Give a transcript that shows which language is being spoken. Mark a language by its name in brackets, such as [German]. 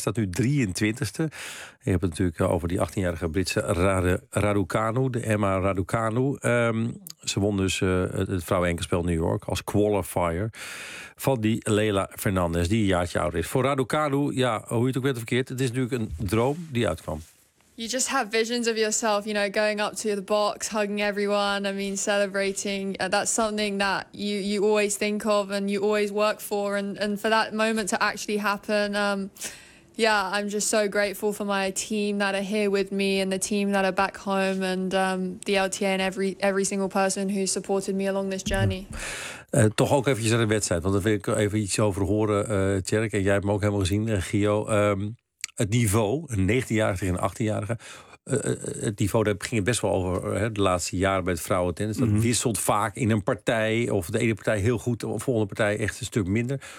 [Dutch] Staat nu 23ste. Je hebt het natuurlijk over die 18-jarige Britse Raducanu, de Emma Raducanu. Ze won dus het vrouwenenkelspel New York als qualifier van die Leila Fernandez, die een jaartje ouder is. Voor Raducanu, ja, hoe je het ook weet of verkeerd, het is natuurlijk een droom die uitkwam. [English] You just have visions of yourself, you know, going up to the box, hugging everyone, I mean, celebrating. That's something that you always think of and you always work for. And for that moment to actually happen, I'm just so grateful for my team that are here with me and the team that are back home and the LTA and every single person who supported me along this journey. [Dutch] Toch ook eventjes naar de wedstrijd, want daar wil ik even iets over horen, Tjerk. En jij hebt me ook helemaal gezien, Gio. Het niveau, een 19-jarige tegen een 18-jarige. Het niveau, daar ging het best wel over de laatste jaren bij het vrouwentennis. Dat wisselt vaak in een partij. Of de ene partij heel goed, de volgende partij echt een stuk minder.